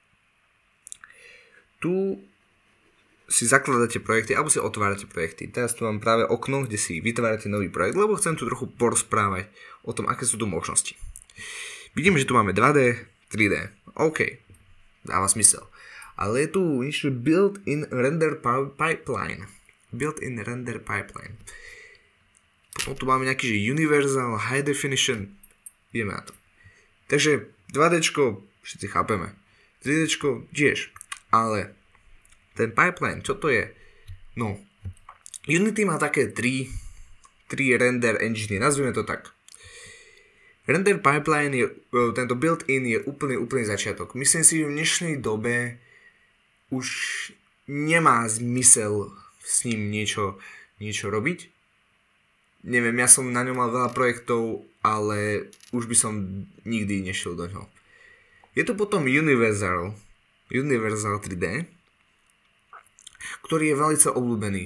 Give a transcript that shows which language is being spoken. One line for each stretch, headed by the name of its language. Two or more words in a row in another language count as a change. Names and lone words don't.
Slovak: Tu si zakladáte projekty, alebo si otvárate projekty. Teraz tu mám práve okno, kde si vytvárate nový projekt, lebo chcem tu trochu porozprávať o tom, aké sú tu možnosti. Vidím, že tu máme 2D, 3D. OK, dáva smysel. Ale je tu niečo
English: built-in render pipeline. Built-in render pipeline.
Slovak: Potom tu máme nejaký, že
English: universal high definition.
Slovak: Ideme na to. Takže 2D všetci chápeme. 3D tiež. Ale ten pipeline, čo to je? No, Unity má také 3
English: render engine,
Slovak: nazvime to tak.
English: Render pipeline
Slovak: je, tento built-in je úplný začiatok. Myslím si, že v dnešnej dobe už nemá zmysel s ním niečo robiť. Neviem, ja som na ňom mal veľa projektov, ale už by som nikdy nešiel do ňoho. Je to potom Universal 3D, ktorý je veľmi obľúbený.